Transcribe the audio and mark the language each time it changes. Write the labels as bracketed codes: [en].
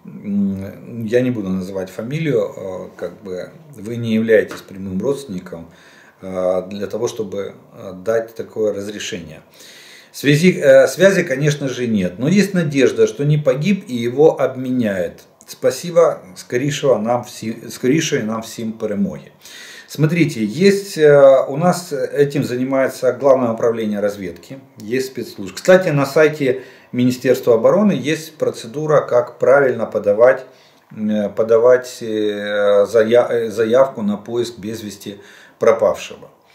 [ru] Я не буду называть фамилию, вы не являетесь прямым родственником для того, чтобы дать такое разрешение. Связи, конечно же, нет, но есть надежда, что не погиб и его обменяют. Спасибо, [uk] скорейшої нам всім перемоги. [ru] Смотрите, есть у нас этим занимается Главное управление разведки, есть спецслужбы. Кстати, на сайте Министерства обороны есть процедура, как правильно подавать заявку на поиск без вести пропавшего.